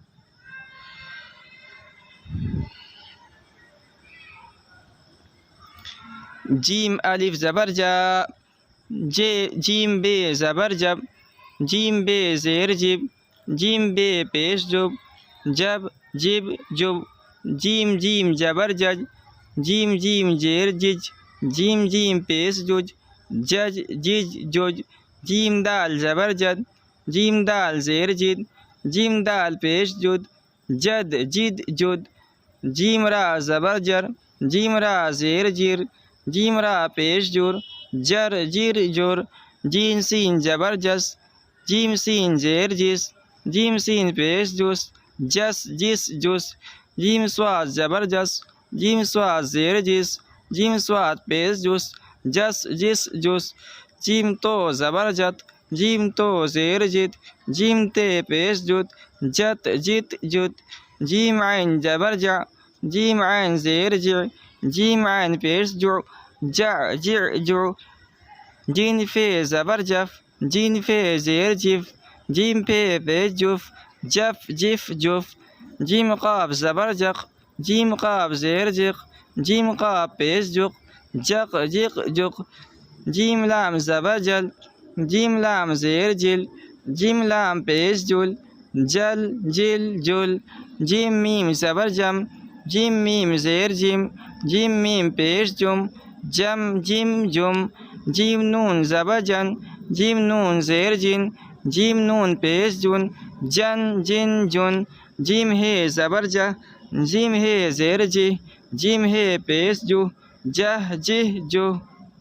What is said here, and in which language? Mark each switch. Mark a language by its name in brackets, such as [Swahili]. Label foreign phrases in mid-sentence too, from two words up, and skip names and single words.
[Urdu] جیم الف زبر جا، جیم بے زبر جب، جیم بے زیر جب، جیم بے پیش جب، جب جب، جیم جبر جج، جیم زیر جج، جیم پیش جج، جج جج، جیم دال زبر جد، جیم دال زیر جد، جیم دال پیش جد، جد جد، جیم را زبر جر، جیم را زیر جر، جیم را پیش جر، جر جر، جیم سین زبر جس، جیم سین زیر جس، جیم سین پیش جس جس جس جس جیم صاد زبر جس جیم صاد زیر جس جیم صاد پیش جس جس جس جس جیم تو زبر جت جیم تو زیر جت جیم تے پیش جت جت جت جت جیم عین زبر جع جیم عین زیر جع جیم عین پیش جو جع جع جو جین فے زبر جف جین فے زیر جف جیم پے پیش جف جف جف جف جیم قاف زبر جق جیم قاف زیر جق جیم قاف پیش جق جق جق جق جیم لام زبر جل جیم لام زیر جل جیم لام پیش جل جل جل جل جیم میم زبر جم جیم میم زیر جم جیم میم پیش جم جم جم جم جیم نون زبر جن جیم نون زیر جن جیم نون پیش جن جن جن جن جیم ہے زبر جہ جیم ہے زیر جہ جیم ہے پیش جو جہ جہ جو